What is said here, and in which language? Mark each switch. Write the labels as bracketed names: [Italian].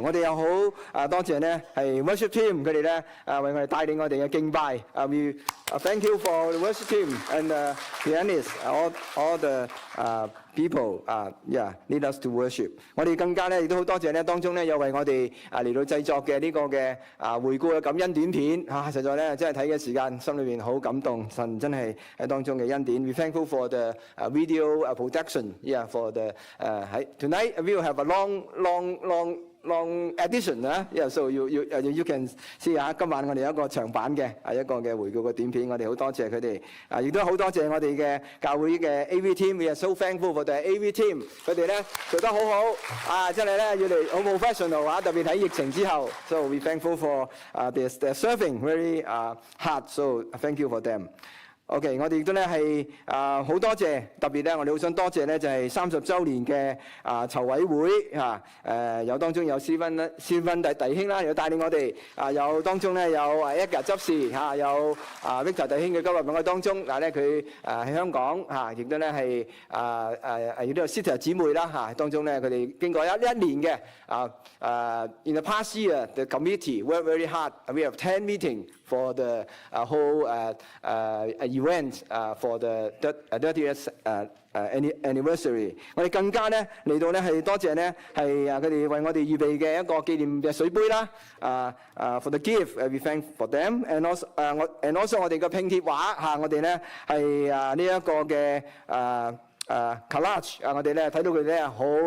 [Cantonese] 我哋又好多謝咧係 worship team 佢哋咧為我哋帶領我哋嘅敬拜。 [English] We thank you for the worship team and the pianists, all the people, yeah, lead us to worship. [Cantonese] 我哋更加咧亦都好多謝咧當中咧有為我哋嚟到製作嘅呢個嘅回顧嘅感恩短片實在咧真係睇嘅時間心裏邊好感動。神真係喺當中嘅恩典。 [English] We thankful for the video production. Yeah, for the tonight we will have a long [Cantonese] long edition 啊， so you can see 下今晚我哋有一個長版嘅一個嘅回顧嘅短片，我哋好多謝佢哋，亦都好多謝我哋嘅教會嘅 AV team， we are so thankful for the AV team，佢哋咧做得好好，真係咧要嚟好 professional 啊，特別喺疫情之後 ， so we thankful for they're serving very hard， so thank you for them。 OK， 我哋亦都咧係好多謝，特別咧我哋好想多謝咧就係30週年嘅籌委會有當中有斯芬弟兄啦，有帶領我哋有當中咧有Edgar執事有Victor 弟兄嘅今日喺我當中，咧佢喺香港亦都咧係亦都有 Sister 姊妹啦當中咧佢哋經過一年嘅 in the past year the committee worked very hard. [English] We have 10 meetings for the whole event for the 30th anniversary。 [Cantonese] 我哋更加咧嚟到咧係多謝咧係佢哋為我哋預備嘅一個紀念嘅水杯啦。 For the gift we thank for them and also 我哋嘅拼貼畫我哋咧係呢一個嘅collage 我哋咧睇到佢哋咧好